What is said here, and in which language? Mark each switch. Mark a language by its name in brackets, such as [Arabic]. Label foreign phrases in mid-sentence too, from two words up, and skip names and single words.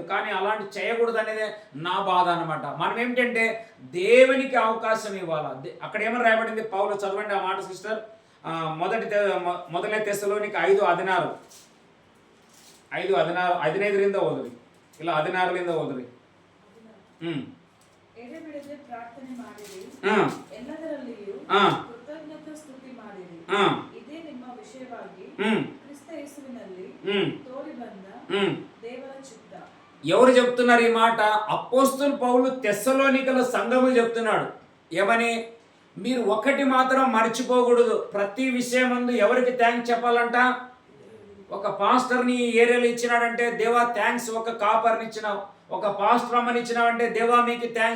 [Telugu] కానీ అలాంటి చేయకూడదు అనేది నా బాధ అనమాట. మనం ఏమిటంటే దేవునికి అవకాశం ఇవ్వాలి. అక్కడ ఏమని రాయబడింది? పౌలు చదవండి ఆ మాట సిస్టర్. మొదటి తెస్సలోనికై 5:16 15 ఓదురి, ఇలా 16 ఓదురి. [Kannada] ಪ್ರಾರ್ಥನೆ ಮಾಡಿರಿ, ಎಲ್ಲದರಲ್ಲಿಯೂ ಕೃತಜ್ಞತಾ ಸ್ತುತಿ ಮಾಡಿರಿ. ಇದೇ ನಿಮ್ಮ ವಿಷಯವಾಗಿ ಕ್ರಿಸ್ತ ಯೇಸುವಿನಲ್ಲಿ ತೋರಿ ಬಂದ ದೇವರ ಚಿತ್ತ. [Telugu] ఎవరు చెప్తున్నారు ఈ మాట? అపోస్తలుడు పౌలు తెస్సలోనికల సంఘము చెప్తున్నాడు. ఏమని? మీరు ఒకటి మాత్రం మర్చిపోకూడదు. ప్రతి విషయమందు ఎవరికి థ్యాంక్స్ చెప్పాలంట? ఒక పాస్టర్ని ఈ ఏరియాలో ఇచ్చినాడంటే, దేవా థ్యాంక్స్. ఒక కాపర్ని ఇచ్చినావు, ఒక పాస్టర్ అమ్మని ఇచ్చినావంటే, దేవా మీకు థ్యాంక్స్.